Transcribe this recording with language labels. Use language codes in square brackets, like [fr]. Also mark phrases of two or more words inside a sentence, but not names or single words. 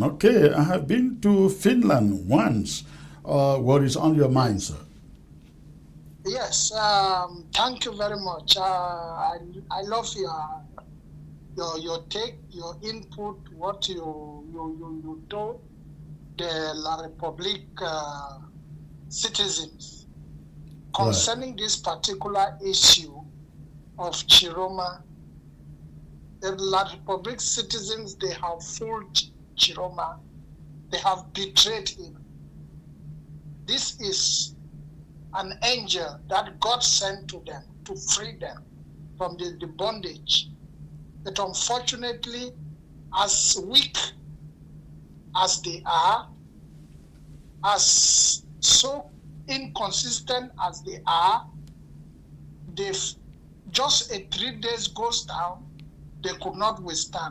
[en] Okay, I have been to Finland once. What is on your mind, sir? Yes, thank you very much. I love your take, your input, what you told the La République citizens concerning this particular issue of Chiroma. The La République citizens, they have fooled Chiroma. They have betrayed him. This is an angel that God sent to them to free them from the bondage. But unfortunately, as weak as they are, as so inconsistent as they are, they've just 3 days goes down, they could not withstand.